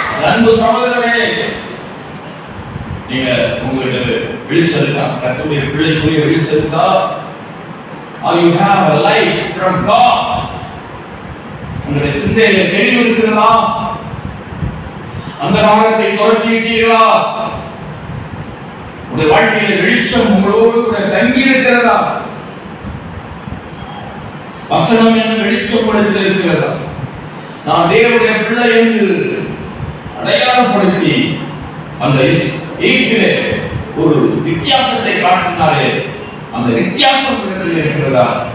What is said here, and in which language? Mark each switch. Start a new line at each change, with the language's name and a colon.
Tamil: அன்பு சகோதரரே, நீங்க உங்களுடைய வெளிச்சம் இருக்கா? கர்த்தருடைய பிள்ளைக்குரிய வெளிச்சம் இருக்கா?
English: Or you have a light from God?
Tamil: உங்களுடைய சிந்தையில தெளிவு இருக்கிறதா? அந்த காலத்தை துரத்திவிட்டீர்களா? உங்களுடைய வாழ்க்கையில வெளிச்சம் உங்களோடு கூட தங்கி இருக்கிறதா? வசனம் என்ன வெளிச்சம் படுத்தி இருக்கிறதா? நான் தேவனுடைய பிள்ளை என்று அடையாளப்படுத்தி அந்த ஏற்றிலே ஒரு வித்தியாசத்தை காட்டினாரே, அந்த வித்தியாசம் இருக்கிறதா?